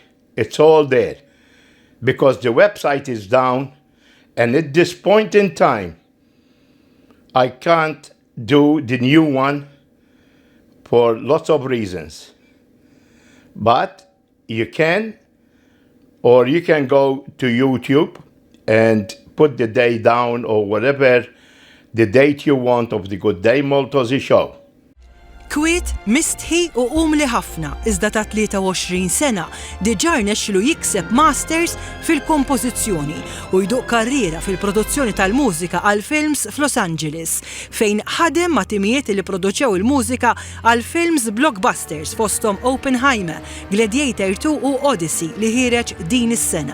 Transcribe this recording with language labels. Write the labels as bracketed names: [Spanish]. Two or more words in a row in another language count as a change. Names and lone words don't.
[English] It's all there, because the website is down, and at this point in time, I can't do the new one for lots of reasons. But you can, or you can go to YouTube and put the day down or whatever the date you want of the Gday Maltaussies show. [Maltese] Kwiet, mistħi u umli ħafna, iżda ta' 23 sena diġà rnexxielu jikseb masters fil-kompożizzjoni u jduq karriera fil-produzzjoni tal-mużika għal films f'Los Angeles, fejn ħadem ma' timijiet li produċew il-mużika għal films blockbusters fosthom Oppenheimer, Gladiator 2 u Odyssey li ħireġ din is-sena.